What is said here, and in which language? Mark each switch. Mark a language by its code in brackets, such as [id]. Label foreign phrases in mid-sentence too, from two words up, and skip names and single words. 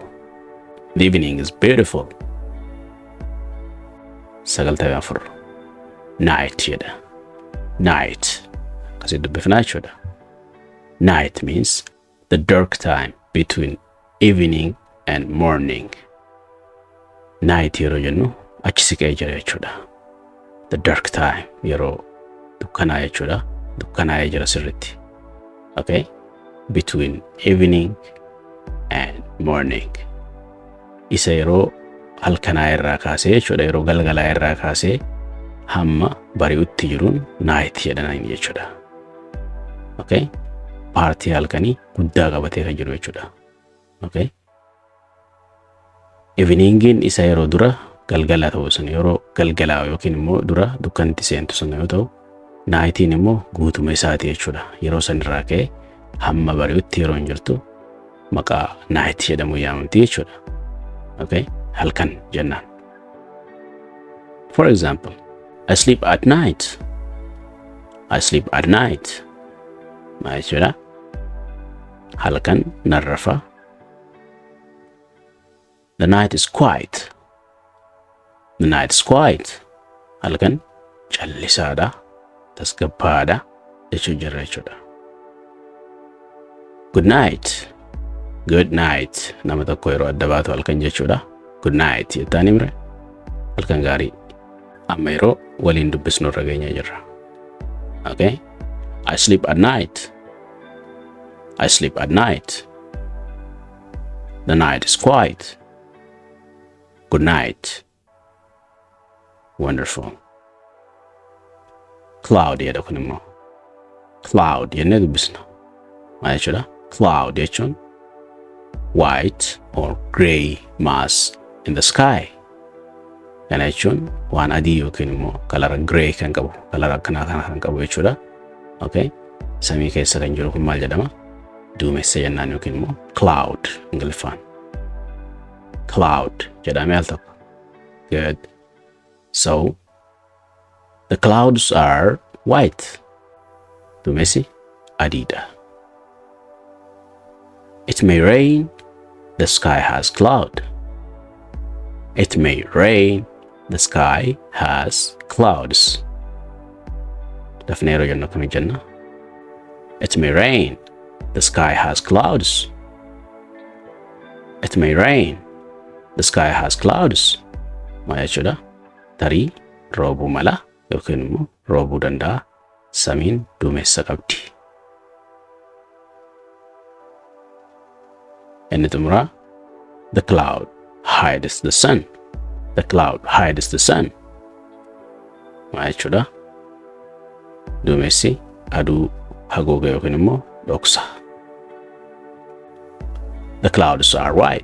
[en] The evening is beautiful. [om] 94. Night jedha. [en] Night. [om] Kasi dubbifnaa jechuudha. [en] Night means the dark time between evening and morning. [om] Night yeroo jennu achi siqee jira jechuudha. [en] The dark time [om] yeroo dukkanaa jechuudha. Dukkanaa'ee jira sirriitti. [en] Okay? Between evening and morning. [om] Isa yeroo halkanaa irraa kaasee jechuudha. Yeroo galgalaa irraa kaasee hamma bari'utti jiruun night jedhaniin jechuudha. [en] Okay? [om] Paartii halkanii guddaa qabatee kan jiru jechuudha. [en] Okay? [om] Eveningin isa yeroo dura galgala ta'uu sun yeroo galgalaa yookiin immoo dura dukkanatti seentu sun yoo ta'u nightiin immoo guutuma isaati jechuudha. Yeroo san irraa ka'ee hamma bari'utti yeroo hin jirtu maqaa night jedhamu yaamamti jechuudha. Okay? Halkan jennaan. [en] For example, I sleep at night. I sleep at night. [om] Maal jechuudha? Halkan narrafa. [en] The night is quiet. The night is quiet. [om] Halkan callisaadha. Tasgabbaadha jechuu jirra jechuudha. [en] Good night. Good night. [om] Nama tokko yeroo adda baatu halkan jechuudha. [en] Good night [om] jettaan himre. Halkan gaarii. Amma yeroo waliin dubbisnu irra geenyee jirra. [en] Okay? I sleep at night. I sleep at night. The night is quiet. Good night. Wonderful. [om] Cloud jedha kun immoo. Cloud jennee dubbisna. Maal jechuudha? [en] Cloud jechuun white or grey mass in the sky. [om] Kana jechuun waan adii yookiin immoo kalara grey kan qabu, kalara akkanaa kan qabu jechuudha. [en] Okay? [om] Samii keessa kan jiru kun maal jedhama? Duumessa jennaan yookiin immoo cloud Ingiliffaan. Cloud jedhamee al tokko. [en] Good. So, the clouds are white. [om] Duumessi adiidha. [en] It may rain. The sky has cloud. It may rain. The sky has clouds. [om] Dafnee yeroo jennu akkamii jenna? [en] It may rain. The sky has clouds. It may rain. The sky has clouds. [om] Maal jechuudha? Tarii roobuu mala yookiin immoo roobuu danda'a. Samiin duumessa qabdi. Inni xumuraa, [en] the cloud hides the sun. The cloud hides the sun. [om] Maal jechuudha? Duumessi aduu haguuga yookiin immoo dhoksa. [en] The clouds are white.